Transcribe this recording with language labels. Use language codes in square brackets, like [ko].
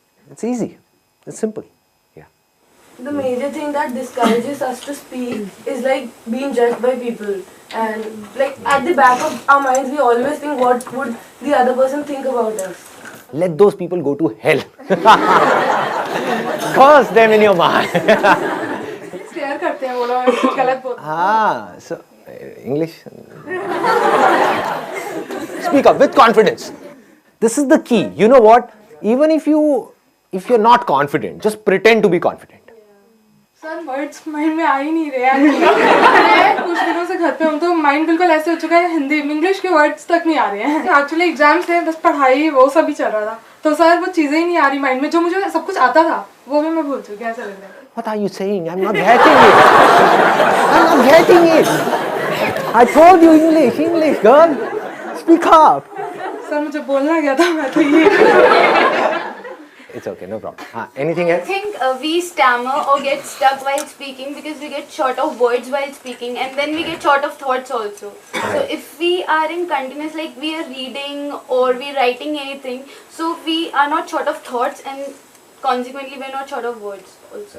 [en] It's easy. It's simple. Yeah. The major thing that discourages us to speak is like being judged by people. And like at the back of our minds, we always think what would the other person think about us. Let those people go to hell. Curse them in your mind. [hi] Stare करते हैं वो लोग गलत बोलते हैं. [en] So English. Speak up with confidence. This is the key. You know what? Even if you're not confident, just pretend to be confident. [hi] Sir words mind में आ ही नहीं रहे हैं. कुछ दिनों से घर पे हूँ तो माइंड बिल्कुल ऐसे हो चुका है, हिंदी इंग्लिश के वर्ड्स तक नहीं आ रहे हैं. एक्चुअली एग्जाम्स थे, बस पढ़ाई वो सब ही चल रहा था, तो सर वो चीज़ें ही नहीं आ रही माइंड में, जो मुझे सब कुछ आता था वो भी मैं भूल चुकी हूँ. ऐसा लग रहा है. [en] What are you saying? I'm not getting it. I'm not getting it. I told you English, girl. Speak up. [hi] Sir मुझे बोलना क्या था, मैं तो ये. [en] It's okay, no problem. Anything I else? think we stammer or get stuck while speaking because we get short of words while speaking, and then we get short of thoughts also. So if we are in continuous, like we are reading or we writing anything, so we are not short of thoughts, and consequently we are not short of words also.